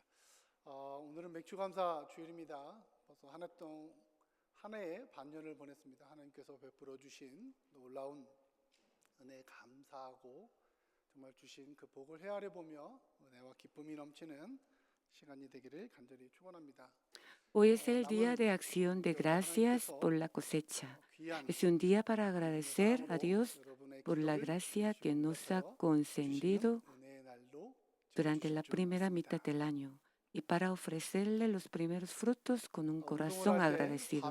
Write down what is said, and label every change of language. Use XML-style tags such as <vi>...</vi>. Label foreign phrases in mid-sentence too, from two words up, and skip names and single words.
<ko>오늘은 맥주감사 주일입니다. 벌써 한 해의 반년을 보냈습니다. 하나님께서 베풀어 주신 놀라운 은혜에 감사하고 정말 주신 그 복을 헤아려 보며 은혜와 기쁨이 넘치는 시간이 되기를 간절히 축원합니다.</ko> <es>Hoy es el día de acción de gracias por la cosecha. Es un día para agradecer a Dios por la gracia que nos ha concedido durante la primera mitad del año y para ofrecerle los primeros frutos con un corazón agradecido.</es>